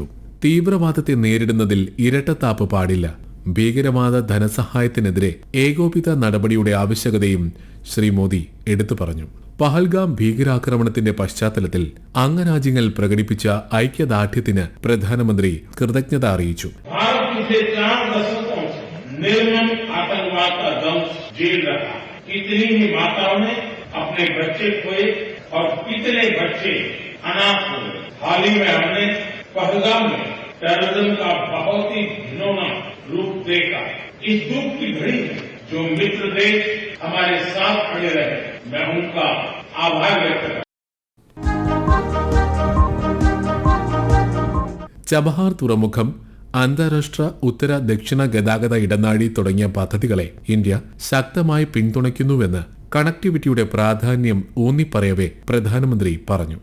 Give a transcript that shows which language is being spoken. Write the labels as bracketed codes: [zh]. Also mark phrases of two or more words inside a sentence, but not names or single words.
[ml] തീവ്രവാദത്തെ നേരിടുന്നതിൽ ഇരട്ടത്താപ്പ് പാടില്ല. ഭീകരവാദ ധനസഹായത്തിനെതിരെ ഏകോപിത നടപടിയുടെ ആവശ്യകതയും ശ്രീ മോദി എടുത്തു പറഞ്ഞു. പഹൽഗാം ഭീകരാക്രമണത്തിന്റെ പശ്ചാത്തലത്തിൽ അംഗരാജ്യങ്ങൾ പ്രകടിപ്പിച്ച ഐക്യദാർഢ്യത്തിന് പ്രധാനമന്ത്രി കൃതജ്ഞത അറിയിച്ചു. [hi] निर्मम आतंकवाद का दंश झेल रहा. कितनी ही माताओं ने अपने बच्चे खोए और कितने बच्चे अनाथ हुए. हाल ही में हमने पहलगाम में टेररिज्म का बहुत ही घिनौना रूप देखा. इस दुख की घड़ी में जो मित्र देश हमारे साथ खड़े रहे, मैं उनका आभार व्यक्त करता हूं. [ml] ചബഹാർ തുറമുഖം, അന്താരാഷ്ട്ര ഉത്തര ദക്ഷിണ ഗതാഗത ഇടനാഴി തുടങ്ങിയ പദ്ധതികളെ ഇന്ത്യ ശക്തമായി പിന്തുണയ്ക്കുന്നുവെന്ന് കണക്ടിവിറ്റിയുടെ പ്രാധാന്യം ഊന്നിപ്പറയവേ പ്രധാനമന്ത്രി പറഞ്ഞു.